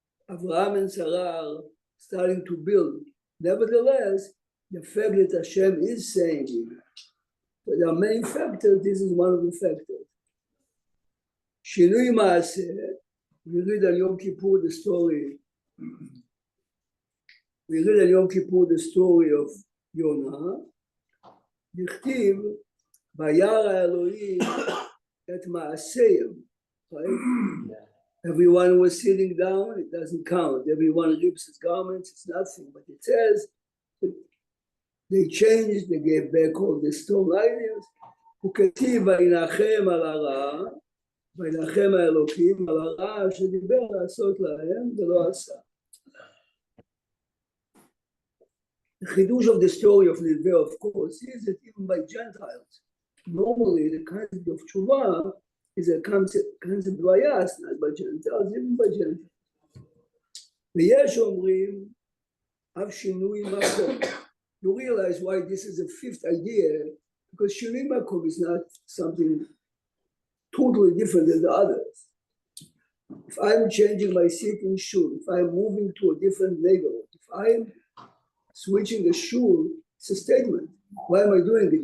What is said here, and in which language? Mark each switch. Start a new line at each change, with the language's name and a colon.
English: Abraham and Sarah are starting to build. Nevertheless, the fact that Hashem is saying it, but there are many factors, this is one of the factors. Shinui Maaseh, we read on Yom Kippur the story. We read on Yom Kippur the story of Yonah.
Hebrew: נכתיב, וירא האלוהים את מעשיהם,
English: right? Everyone was sitting down, it doesn't count. Everyone rips his garments, it's nothing. But it says they changed, they gave back all the stone items.
Hebrew: וכתיב וינחם על הרע, וינחם האלוקים על הרע שדיבר לעשות להם ולא עשה.
English: The chidush of the story of Nineveh, of course, is that even by Gentiles, normally the concept of tshuva is a concept by us, not by Gentiles, even by Gentiles.
Hebrew: ויש אומרים, אף שינוי מקום.
English: You realize why this is a fifth idea, because
Hebrew: שינוי מקום
English: is not something totally different than the others. If I'm changing my seat in shul, if I'm moving to a different neighborhood, if I'm switching a shul, it's a statement. Why am I doing it?